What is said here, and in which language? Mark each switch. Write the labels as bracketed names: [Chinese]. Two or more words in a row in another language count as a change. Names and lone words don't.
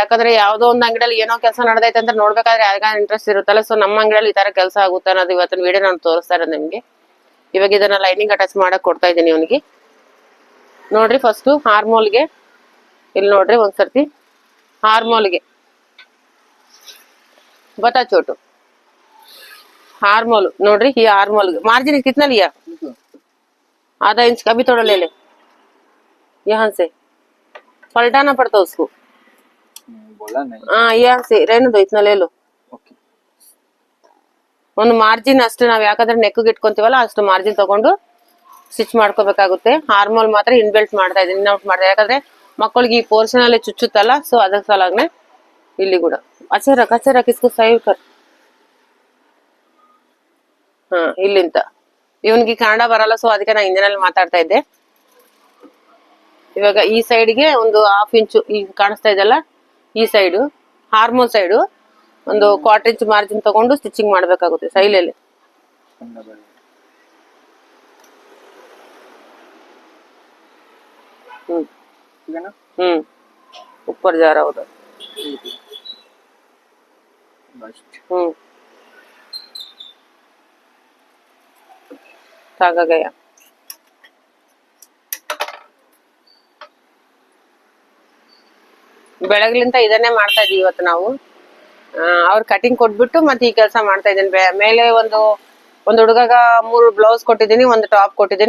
[Kannada] ಯಾಕಂದ್ರೆ ಯಾವ್ದೋ ಒಂದು ಅಂಗಡಿಯಲ್ಲಿ ಏನೋ ಕೆಲಸ ನಡೆದೈತೆ ಅಂತ ನೋಡ್ಬೇಕಾದ್ರೆ ಯಾರಿಗ ಇಂಟ್ರೆಸ್ಟ್ ಇರುತ್ತಲ್ಲ. ಸೊ ನಮ್ಮ ಅಂಗಡಿಯಲ್ಲಿ ಈ ತರ ಕೆಲಸ ಆಗುತ್ತೆ ಅನ್ನೋದು ಇವತ್ತಿನ ವಿಡಿಯೋ ನಾನು ತೋರಿಸ್ತಾ ಇರೋದು ನಿಮ್ಗೆ. ಇವಾಗ ಇದನ್ನ [English] lining attach [Kannada] ಮಾಡಕ್ ಕೊಡ್ತಾ ಇದ್ದೀನಿ ಇವನಿಗೆ. ನೋಡ್ರಿ, ಫಸ್ಟ್ ಹಾರ್ಮೋಲ್ಗೆ ಇಲ್ಲಿ ನೋಡ್ರಿ ಒಂದ್ಸರ್ತಿ. [Hindi] ಹಾರ್ಮೋಲ್ಗೆ बता छोटू, हार्मोल नोड्री. ये हार्मोल मार्जिन कितना लिया? आधा इंच का भी थोड़ा ले ले. यहाँ से पलटाना पड़ता उसको. बोला नहीं. हाँ, यहाँ से रहने दो, इतना ले लो. [Kannada] ಒಂದು ಮಾರ್ಜಿನ್ ಅಷ್ಟು ನಾವ್ ಯಾಕಂದ್ರೆ ನೆಕ್ಗೆ ಇಟ್ಕೊಂತೀವಲ್ಲ ಅಷ್ಟು ಮಾರ್ಜಿನ್ ತಗೊಂಡು ಸ್ಟಿಚ್ ಮಾಡ್ಕೋಬೇಕಾಗುತ್ತೆ. ಹಾರ್ಮೋಲ್ ಮಾತ್ರ ಇನ್ಬೆಲ್ಟ್ ಮಾಡ್ತಾ ಇದೀನಿ, ನೋಟ್ ಮಾಡ್ತಾ. ಯಾಕಂದ್ರೆ ಮಕ್ಕಳಿಗೆ ಈ ಪೋರ್ಷನ್ ಅಲ್ಲಿ ಚುಚ್ಚುತ್ತಲ್ಲ, ಸೊ ಅದಕ್ಕೆ ಸಲಾಗ್ನೆ ಇಲ್ಲಿ ಕೂಡ [Hindi] अच्छे रख इसको सही कर. [Kannada] ಇಲ್ಲಿಂದ ಇವನ್ಗೆ ಕನ್ನಡ ಬರಲ್ಲ, ಸೊ ಅದಕ್ಕೆ ನಾ ಹಿಂದಿನಲ್ಲಿ ಮಾತಾಡ್ತಾ ಇದ್ದೆ. ಇವಾಗ ಈ ಸೈಡ್ಗೆ ಒಂದು 1/2 ಇಂಚು ಈಗ ಕಾಣಿಸ್ತಾ ಇದೆಲ್ಲ, ಈ ಸೈಡು ಹಾರ್ಮೋನ್ ಸೈಡು ಒಂದು 1/4 ಇಂಚ್ ಮಾರ್ಜಿನ್ ತಗೊಂಡು ಸ್ಟಿಚಿಂಗ್ ಮಾಡ್ಬೇಕಾಗುತ್ತೆ ಸೈಲಲ್ಲಿ. [Hindi] ऊपर जा रहा उधर. धागा गया. [Kannada] ಬೆಳಗ್ಲಿಂತ ಇದನ್ನೇ ಮಾಡ್ತಾ ಇದೀವಿ ಇವತ್ತು ನಾವು. ಅವ್ರ ಕಟಿಂಗ್ ಕೊಟ್ಬಿಟ್ಟು ಮತ್ತೆ ಈ ಕೆಲಸ ಮಾಡ್ತಾ ಇದ್ದೀನಿ. ಮೇಲೆ ಒಂದು ಹುಡುಗಗ 3 ಬ್ಲೌಸ್ ಕೊಟ್ಟಿದ್ದೀನಿ, ಒಂದು ಟಾಪ್ ಕೊಟ್ಟಿದ್ದೀನಿ.